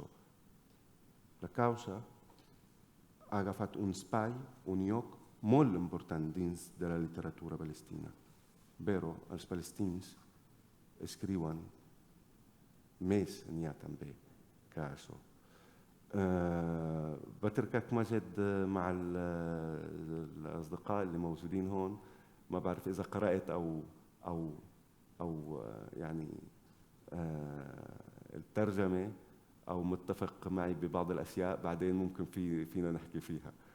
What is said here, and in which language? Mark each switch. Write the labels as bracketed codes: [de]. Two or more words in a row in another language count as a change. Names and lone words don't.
[ca] La causa ha agafat un espai, un lloc molt important dins de la literatura palestina. Però els palestins escriuen més n'hi ha també que això. [ar] بتركك مجد مع الأصدقاء اللي موجودين هون. ما بعرف إذا قرأت أو يعني الترجمة أو متفق معي ببعض الأشياء بعدين ممكن فينا نحكي فيها.